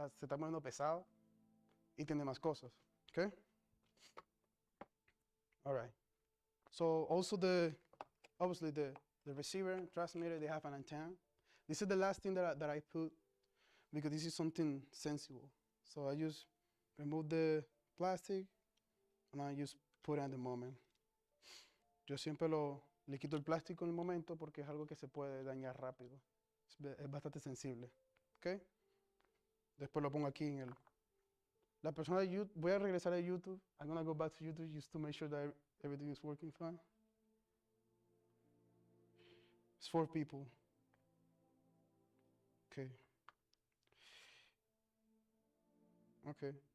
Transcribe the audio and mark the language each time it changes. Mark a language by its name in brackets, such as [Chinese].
[Spanish] Se está poniendo pesado y tiene más cosas. [English] Okay. All right. So also obviously the receiver and transmitter, they have an antenna. This is the last thing that I put, because this is something sensible. So I just remove the plastic and I just put it at the moment. [Spanish] Yo siempre le quito el plástico en el momento porque es algo que se puede dañar rápido. Es bastante sensible. ¿Ok? Después lo pongo aquí en el... La persona de YouTube, voy a regresar a YouTube. [English] I'm going to go back to YouTube just to make sure that everything is working fine. It's 4 people. Okay. Okay.